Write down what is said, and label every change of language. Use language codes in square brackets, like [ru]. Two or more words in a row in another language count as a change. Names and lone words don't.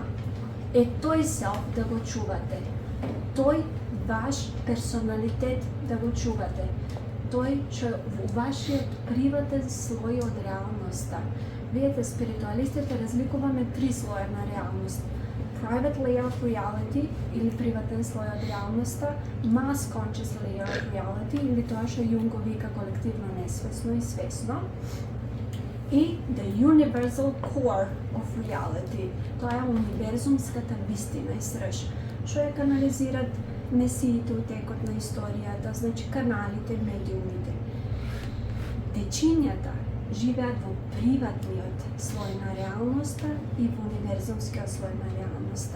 [mk] Е тој селф да го чувате. Тој ваш персоналитет да го чувате. Тој што е во вашиот приватен слој од реалноста. Видете, спиритуалистите разликуваме 3 слоја на реалност. [en] Private layer of reality, [mk] или приватен слој од реалноста, [en] mass conscious layer of reality, [mk] или тоа што Јунг го вика колективно несвесно и свесно, и [en] the universal core of reality. [mk] Тоа е универзумската вистина и срž, што ја канализират месиите у текот на историјата, значи каналите, медиумите. Течињата живеат во приватниот слој на реалноста и во универзумскиот слој на реалноста.